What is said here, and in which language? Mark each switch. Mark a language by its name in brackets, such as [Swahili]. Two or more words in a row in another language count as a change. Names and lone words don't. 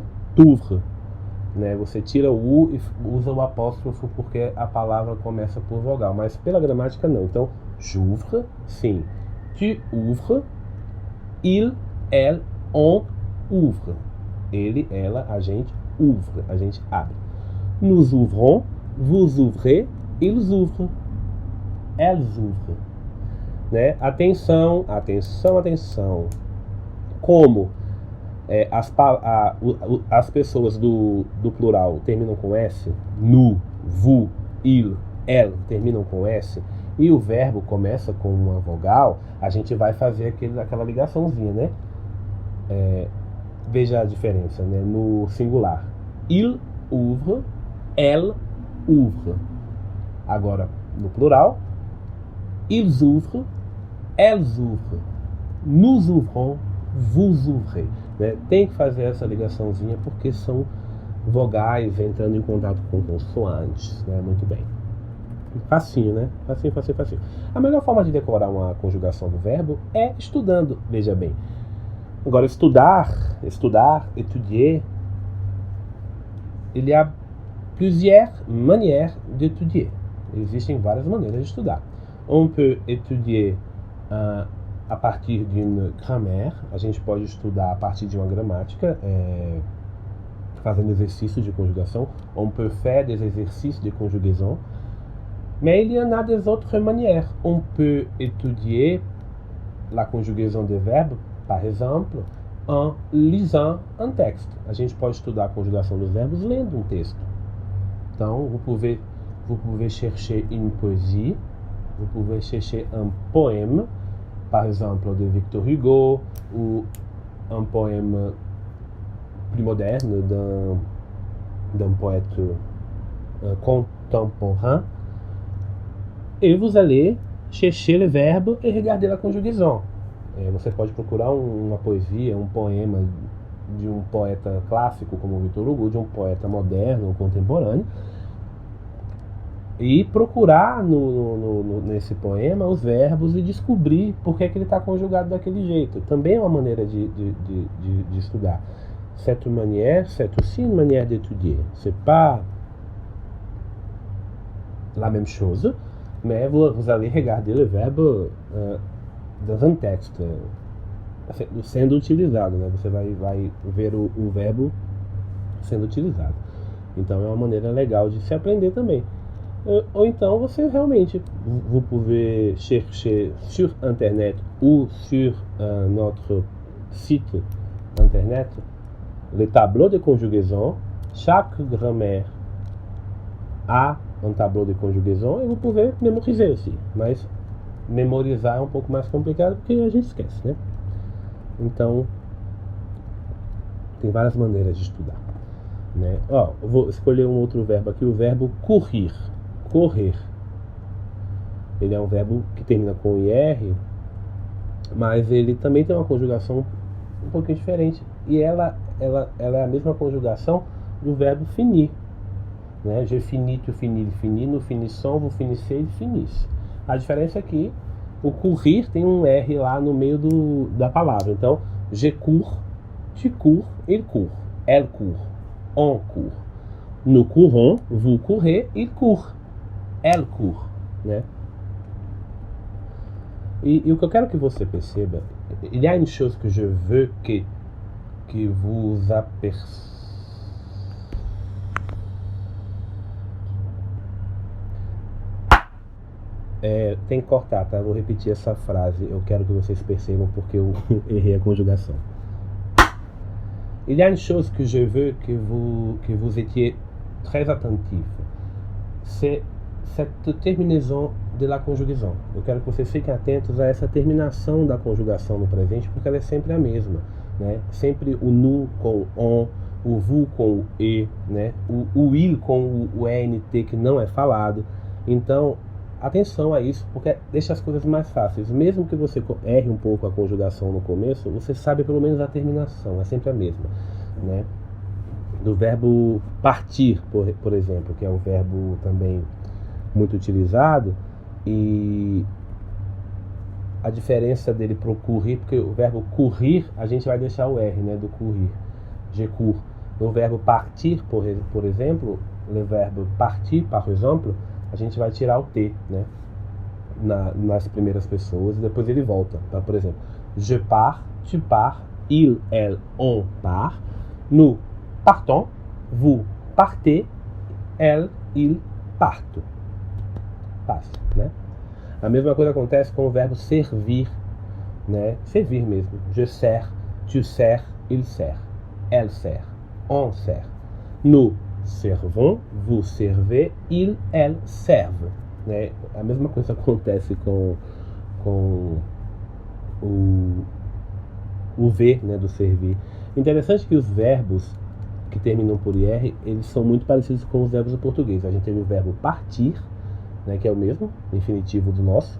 [French] T'ouvres, né? [Portuguese] Você tira o U e usa o apóstrofo porque a palavra começa por vogal, mas pela gramática não. Então, j'ouvre, sim. [French] Tu ouvres, il, elle, on ouvre. [Portuguese] Ele, ela, a gente ouvre, a gente abre. [French] Nous ouvrons, vous ouvrez, ils ouvrent, elles ouvrent. [Portuguese] Né? Atenção, atenção, atenção. Como as pessoas do plural terminam com S, [French] nous, vous, il, elle [Portuguese] terminam com S, e o verbo começa com uma vogal, a gente vai fazer aquela ligaçãozinha, né? Veja a diferença, né? No singular. Il ouvre, elle ouvre. Agora, no plural, ils ouvrent, elles ouvrent, nous ouvrons, vous ouvrez. Né? Tem que fazer essa ligaçãozinha porque são vogais entrando em contato com consoantes, né? Muito bem. Facinho, né? Facinho, facinho, facinho. A melhor forma de decorar uma conjugação do verbo é estudando, veja bem. Agora, estudar, [French] étudier, il y a plusieurs manières d'étudier. [Portuguese] Existem várias maneiras de estudar. [French] On peut étudier a partir d'une grammaire. [Portuguese] A gente pode estudar a partir de uma gramática, fazendo exercícios de conjugação. [French] On peut faire des exercices de conjugaison. Mais il y en a des autres manières. On peut étudier la conjugaison des verbes, par exemple, en lisant un texte. [Portuguese] A gente pode estudar a conjugação dos verbos lendo um texto. Então, [French] vous pouvez chercher une poésie, vous pouvez chercher un poème, par exemple de Victor Hugo, ou un poème plus moderne d'un poète contemporain. Et vous allez chercher le verbe et regarder la conjugaison. [Portuguese] Você pode procurar uma poesia, um poema de um poeta clássico como Victor Hugo, de um poeta moderno, contemporâneo, e procurar nesse poema os verbos e descobrir por que ele está conjugado daquele jeito. Também é uma maneira de estudar. [French] Cette manière, c'est aussi une manière d'étudier. C'est pas la même chose, mais vous allez regarder le verbe dans un texte [Portuguese] sendo utilizado, né? Você vai ver o verbo sendo utilizado. Então é uma maneira legal de se aprender também. Ou então você realmente, [French] vous pouvez chercher sur internet ou sur notre site internet le tableau de conjugaison. Chaque grammaire a un tableau de conjugaison et vous pouvez mémoriser aussi. [Portuguese] Mas memorizar é um pouco mais complicado porque a gente esquece, né? Então tem várias maneiras de estudar, né? Eu vou escolher um outro verbo aqui, o verbo courir. Correr. Ele é um verbo que termina com IR, mas ele também tem uma conjugação um pouquinho diferente. E ela é a mesma conjugação do verbo finir, né? [French] Je finis, tu finis, il finit, nous finissons, vous finissez, il finisse. [Portuguese] A diferença é que o courir tem um R lá no meio da palavra. Então, [French] Je cours, tu cours, il court, elle court, on court. Nous courons, vous courez, il court, elle court, [Portuguese] né? E o que eu quero que você perceba, [French] il y a une chose que je veux que vous apercebiez. [Portuguese] Tem que cortar, tá? Vou repetir essa frase. Eu quero que vocês percebam porque eu errei a conjugação. [French] Il y a une chose que je veux que vous étiez très attentif. C'est cette terminaison de la conjugaison. [Portuguese] Eu quero que vocês fiquem atentos a essa terminação da conjugação no presente, porque ela é sempre a mesma, né? Sempre o nous com o on, o vous com o e, né? O il com o ENT que não é falado. Então, atenção a isso, porque deixa as coisas mais fáceis. Mesmo que você erre um pouco a conjugação no começo, você sabe pelo menos a terminação, é sempre a mesma, né? Do verbo partir, por exemplo, que é um verbo também muito utilizado, e a diferença dele para o courir, porque o verbo courir, a gente vai deixar o R, né, do courir, [French] je cours. [Portuguese] No verbo partir, por exemplo, no verbo partir, [French] par exemple, [Portuguese] a gente vai tirar o T, né, nas primeiras pessoas, e depois ele volta. Tá? Por exemplo, [French] je pars, tu pars, il, elle, on part, nous partons, vous partez, elle, il partent. [Portuguese] Fácil, né? A mesma coisa acontece com o verbo servir, né? Servir mesmo. [French] Je sers, tu sers, il sert, elle sert, on sert. Nous servons, vous servez, il, elle serve, né? [Portuguese] A mesma coisa acontece com o V, né, do servir. Interessante que os verbos que terminam por IR, eles são muito parecidos com os verbos do português. A gente tem o verbo partir, né, que é o mesmo, infinitivo do nosso.